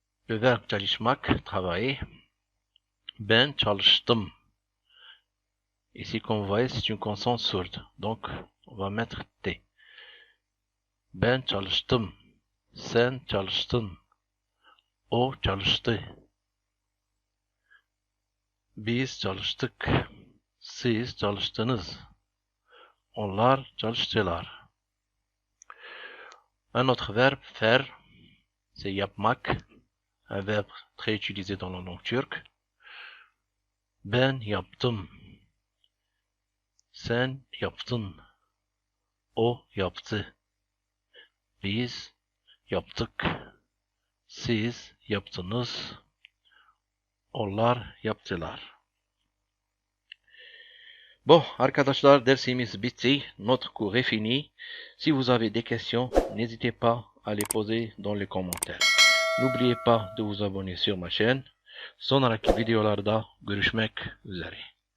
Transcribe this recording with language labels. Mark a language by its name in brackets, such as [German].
[French] Le verbe çalışmak, travailler. [Turkish] Ben çalıştım. [French] Ici, comme vous voyez, c'est une consonne sourde. Donc, on va mettre T. [Turkish] Ben çalıştım. Sen çalıştın. O çalıştı. Biz çalıştık. Siz çalıştınız. Onlar çalıştılar. [French] Un autre verbe, faire, c'est yapmak. Un verbe très utilisé dans la langue turque. [Turkish] Ben yaptım. Sen yaptın. O yaptı. Biz yaptık. Siz yaptınız. Onlar yaptılar. [French] Bon, [Turkish] arkadaşlar, dersimiz bitti. [French] Notre cours est fini. Si vous avez des questions, n'hésitez pas à les poser dans les commentaires. N'oubliez pas de vous abonner sur ma chaîne. [Turkish] Sonraki videolarda görüşmek üzere.